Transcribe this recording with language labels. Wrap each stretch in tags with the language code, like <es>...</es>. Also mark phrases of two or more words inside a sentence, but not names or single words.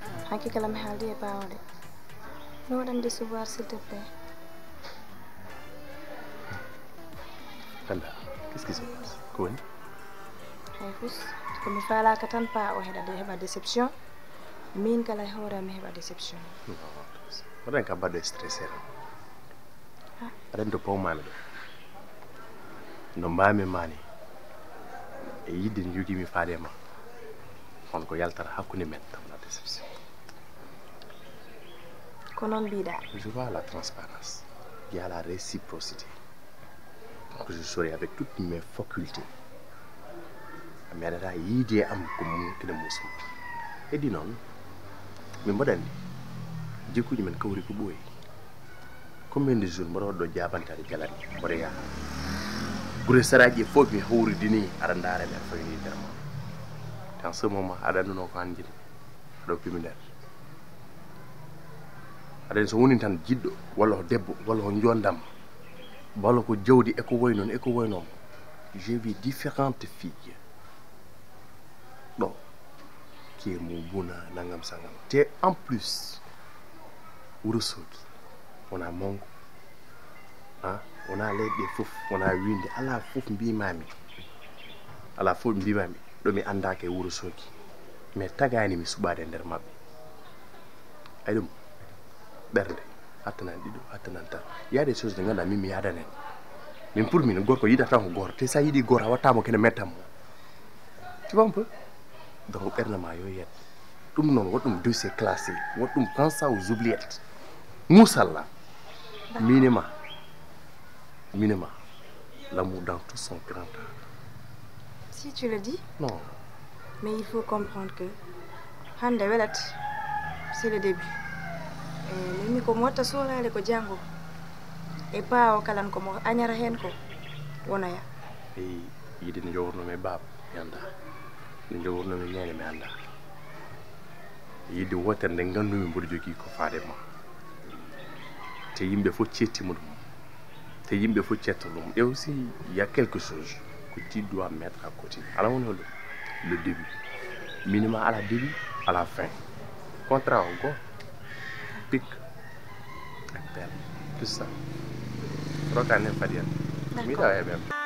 <ff>Hakika la mi haaldi e ɓaawo de. Mi waɗan</ff> <fr>décevoir, s'il te plaît. Kanda, qu'est-ce qui se passe?</fr> <ff>Ko woni? Hay fus, ko mi faalaka tan pa o heɗa de-, heɓa déception. Min kala e hoore am mi heɓa déception. Non, waɗan kam mbaɗɗo stressé tan. Ah. Aɗa andi to pawmami ɗo. No mbami mani. E yidde nde jogimi faade ma. Kono ko yaltata hakkunde men, taw wona déception. Ko noon mbiɗa.</ff> <fr>Je vois la transparence. Il y a la réciprocité. Donc je serai avec toutes mes facultés.</fr> <ff>Mi aɗata yiide e am ko mum ene musma. Heddi noon, min mbaɗa andi, jikkuji men kawri ko ɓooyi.</ff> <fr>Combien de jours</fr> <ff>mbaɗa waɗɗo jabantade jalani, mbaɗa yaha. Gure saraji e fof mi hawridini, aɗa ndaara mi, aɗa fawini nder ma.</ff> <fr>Dans ce moment,</fr> <ff>aɗa annduno ko an jiɗmi. Aɗa hokki mi nder. Aɗa andi so woni tan jiɗɗo, walla ko debbo, walla ko jondam, walla ko jawdi, e ko woy noon, e ko woy noon.</ff> <fr>J'ai vu différentes filles.</fr> <ff>Ɗo,</ff> <fr>qui est mon</fr> <ff>buna, nangam sangam. Te</ff> <fr>en plus,</fr> <ff>Wuro Sogi, wona mangu, ha? Wona leyɗe ɗe fof, wona winde, ala fof mbimami. Ala fof mbimami, ɗo mi andaka e Wuro Sogi. Mais tagani mi suɓade nder mabɓe. Ay ɗum, ɓernde, hattanan ɗiɗo, hattanan tati.</ff> <fr>Il y a des choses</fr> <ff>ɗe ganduɗa min mi yadani hen. Min pour min, gorko yiɗata tan ko goto. Te sa yiɗi goto, a wattamo kene mettan mo.</ff> <fr>Tu vois un peu?</fr> <ff>Donc ɓernde ma yo yiyat. Ɗum noon, waɗ ɗum</ff> <fr>dossier classé,</fr> <ff>waɗ ɗum,</ff> <fr>pense ça aux oubliettes. Moussalla, minima, minima, l'amour dans tout son grand art. Si tu le dis. Non. Mais il faut comprendre que</fr> <ff>hande welat,</ff> <fr>c'est le début.</fr> <ff>Eh, min mi ko mi watta solale ko jango. E pa o kalan ko mo añara hen ko, wonoya. Eyi, yide ne jogorno mi baba, mi anda. Ne jogorno mi nene, mi anda. Yidde wotere nde gandumi mboɗo jogui ko faade ma. Te yimɓe fof cettima ɗum. Te yimɓe fof cetto ɗum.</ff> <fr>Et aussi, il y a quelque chose que tu dois mettre à côté.</fr> <ff>Ala woni holɗum?</ff> <fr>Le début.</fr> <ff>Minima ala début, ala fin. Contrat o go. Pic. Ak pelle.</ff> <fr>Tout ça.</fr> <ff>Roka nen fadi en. D'accord. Mi yiɗa heɓe en.</ff>